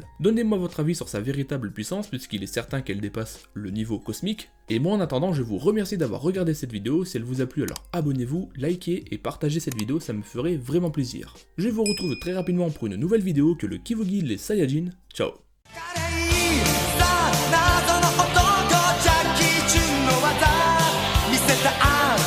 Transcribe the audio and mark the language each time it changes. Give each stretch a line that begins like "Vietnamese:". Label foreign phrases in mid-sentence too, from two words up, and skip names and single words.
French: Donnez-moi votre avis sur sa véritable puissance puisqu'il est certain qu'elle dépasse le niveau cosmique. Et moi en attendant, je vous remercie d'avoir regardé cette vidéo, si elle vous a plu alors abonnez-vous, likez et partagez cette vidéo, ça me ferait vraiment plaisir. Je vous retrouve très rapidement pour une nouvelle vidéo que le Kivogi les Saiyajin. Ciao.
Japanese: さあ謎の男ジャッキー・チュンの技見せた